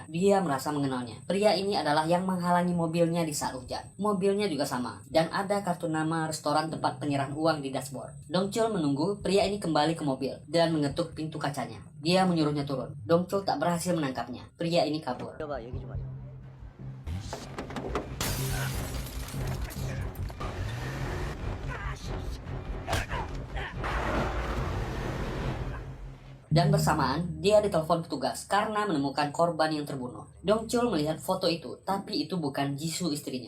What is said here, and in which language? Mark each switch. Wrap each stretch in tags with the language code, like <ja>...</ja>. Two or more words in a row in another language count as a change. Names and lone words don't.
<id>Dia merasa mengenalnya. Pria ini adalah yang menghalangi mobilnya di saat hujan. Mobilnya juga sama. Dan ada kartu nama restoran tempat penyerahan uang di dashboard. Dong-chul menunggu pria ini kembali ke mobil dan mengetuk pintu kacanya. Dia menyuruhnya turun. Dong-chul tak berhasil menangkapnya. Pria ini kabur.</id> <ko>coba 얘기 좀 하자.</ko> <id>Dan bersamaan, dia ditelepon petugas karena menemukan korban yang terbunuh. Dong-chul melihat foto itu, tapi itu bukan Jisoo istrinya.</id>